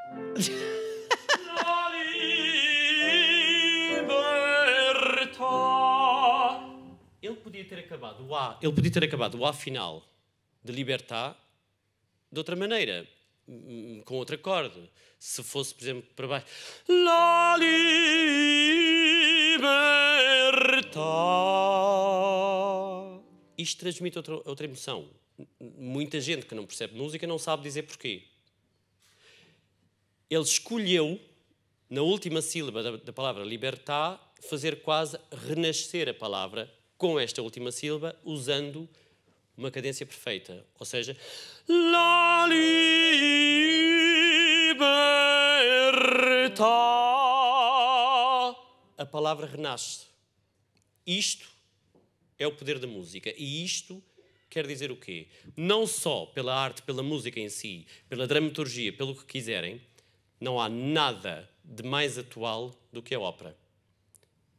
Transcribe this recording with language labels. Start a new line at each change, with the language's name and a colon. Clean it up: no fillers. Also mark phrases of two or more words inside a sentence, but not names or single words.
Portuguese: Ele podia ter acabado o A final de libertà de outra maneira, com outro acorde. Se fosse, por exemplo, para baixo.
Italian: La libertà.
Portuguese: Isto transmite outra emoção. Muita gente que não percebe música não sabe dizer porquê. Ele escolheu, na última sílaba da palavra libertà, fazer quase renascer a palavra com esta última sílaba, usando uma cadência perfeita. Ou seja,
Italian: la libertà.
Portuguese: A palavra renasce. Isto é o poder da música. E isto quer dizer o quê? Não só pela arte, pela música em si, pela dramaturgia, pelo que quiserem, não há nada de mais atual do que a ópera.